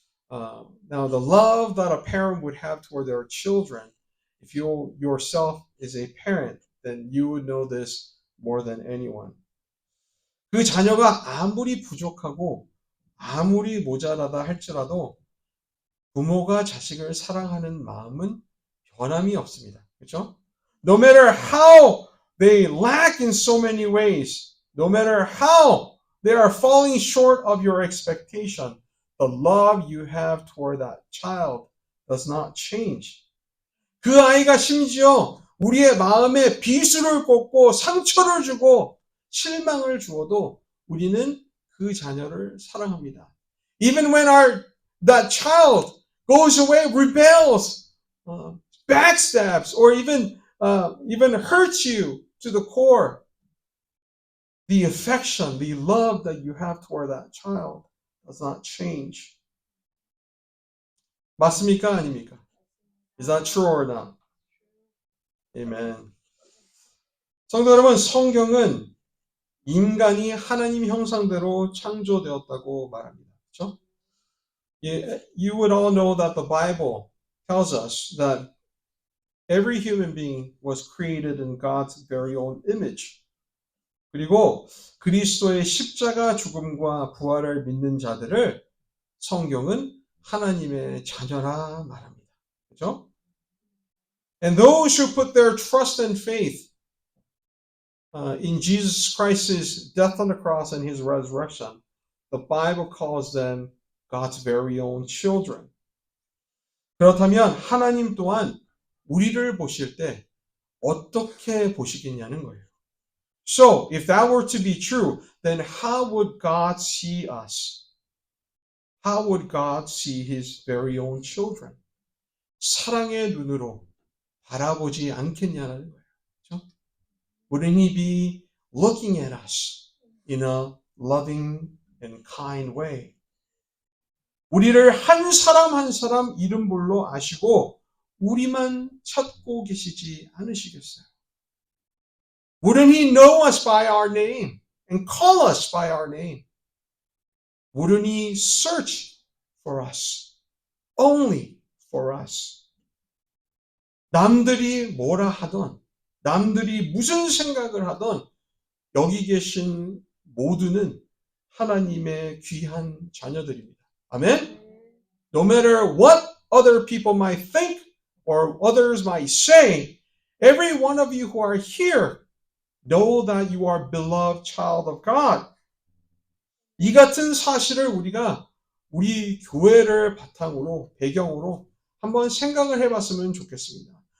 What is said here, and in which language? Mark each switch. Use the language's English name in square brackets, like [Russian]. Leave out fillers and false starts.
[English] Now the love that a parent would have toward their children, if you yourself is a parent, then you would know this more than anyone. [Korean] 그 자녀가 아무리 부족하고 아무리 모자라다 할지라도 부모가 자식을 사랑하는 마음은 변함이 없습니다. 그렇죠? [English] No matter how they lack in so many ways, No matter how they are falling short of your expectation, the love you have toward that child does not change. [Korean] 그 아이가 심지어 우리의 마음에 비수를 꽂고 상처를 주고 실망을 주어도 우리는 그 자녀를 사랑합니다. [English] Even when that child goes away, rebels, backstabs, or even hurts you to the core, the affection, the love that you have toward that child does not change. [Korean] 맞습니까? 아닙니까? [English] Is that true or not? Amen. [Korean] 성도 여러분, 성경은 인간이 하나님 형상대로 창조되었다고 말합니다. 그렇죠? [English] You would all know that the Bible tells us that every human being was created in God's very own image. [Korean] 그리고 그리스도의 십자가 죽음과 부활을 믿는 자들을 성경은 하나님의 자녀라 말합니다. 그렇죠? [English] And those who put their trust and faith in Jesus Christ's death on the cross and his resurrection, the Bible calls them God's very own children. [Korean] 그렇다면 하나님 또한 우리를 보실 때 어떻게 보시겠냐는 거예요. [English] So, if that were to be true, then how would God see us? How would God see his very own children? [Korean] 사랑의 눈으로 바라보지 않겠냐는 거예요. 그렇죠? [English] Wouldn't he be looking at us in a loving and kind way? [Korean] 우리를 한 사람 한 사람 이름별로 아시고 우리만 찾고 계시지 않으시겠어요? [English] Wouldn't he know us by our name and call us by our name? Wouldn't he search for us? Only for us. [Korean] 남들이 뭐라 하던, 남들이 무슨 생각을 하던 여기 계신 모두는 하나님의 귀한 자녀들입니다. 아멘? [English] No matter what other people might think or others might say, every one of you who are here know that you are beloved child of God. [Korean] 이 같은 사실을 우리가 우리 교회를 바탕으로, 배경으로 한번 생각을 해봤으면 좋겠습니다.